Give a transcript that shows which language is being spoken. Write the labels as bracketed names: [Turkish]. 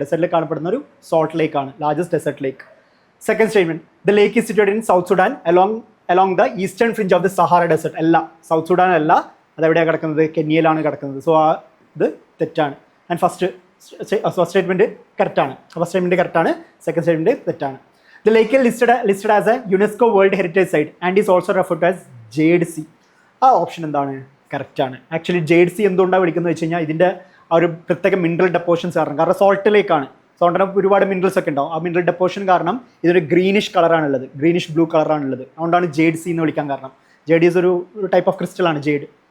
[Malayalam] ഡെസേർട്ടിൽ കാണപ്പെടുന്ന ഒരു സോൾട്ട് ലേക്കാണ് largest desert lake. [English] Second statement, the lake is situated in South Sudan along the eastern fringe of the Sahara Desert. [Malayalam] അല്ല, south Sudan അല്ല, അതെവിടെയാണ് കിടക്കുന്നത്? കെനിയയിലാണ് കിടക്കുന്നത്. സോ ഇത് തെറ്റാണ്. ആൻഡ് ഫസ്റ്റ് സ്റ്റേറ്റ്മെന്റ് കറക്റ്റാണ്. ഫസ്റ്റ് സ്റ്റേറ്റ്മെന്റ് കറക്റ്റാണ്, സെക്കൻഡ് സ്റ്റേറ്റ്മെന്റ് തെറ്റാണ്. [English] The lake is listed as a UNESCO World Heritage Site and is also referred to as Jade Sea. [Malayalam] ആ ഓപ്ഷൻ എന്താണ്? കറക്റ്റാണ്. ആക്ച്വലി ജേഡ് സി എന്തുകൊണ്ടാണ് വിളിക്കുന്നത് വെച്ച് കഴിഞ്ഞാൽ ഇതിൻ്റെ ആ ഒരു പ്രത്യേക മിനറൽ ഡെപ്പോഷൻസ് കാരണം സോൾട്ട് ലേക്കാണ്. സോൾട്ടിന് ഒരുപാട് മിനറൽസ് ഒക്കെ ഉണ്ടാവും. ആ മിനറൽ ഡെപ്പോഷൻ കാരണം ഇതൊരു ഗ്രീനിഷ് കളറാണുള്ളത്, ഗ്രീനിഷ് ബ്ലൂ കളറാണുള്ളത്. അതുകൊണ്ടാണ് ജേഡ് സി എന്ന് വിളിക്കാൻ കാരണം. ജേഡ് ഈസ് ഒരു ടൈപ്പ് ഓഫ് ക്രിസ്റ്റലാണ് ജേഡ്.